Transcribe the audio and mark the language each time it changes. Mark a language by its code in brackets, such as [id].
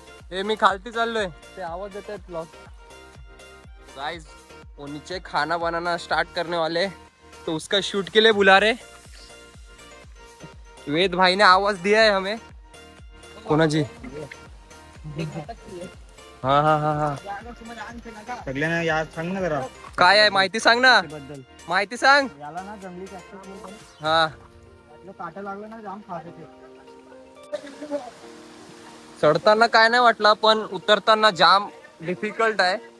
[mr] हे मी खालती चाललोय ते आवाज येत आहेत ब्लॉग. [hi] गाइस वो नीचे खाना बनाना स्टार्ट करने वाले तो उसका शूट के लिए बुला रहे. वेद भाई ने आवाज दिया है हमें. [mr] कोणाची. हा हा हा हा सगळ्यांना यार सांग ना जरा काय आहे माहिती सांग ना. बद्दल माहिती सांग. याला ना जंगली कॅक्टस हा काटा लागलं ना जाम खास येते. चढताना काय नाही वाटलं पण उतरताना जाम डिफिकल्ट आहे.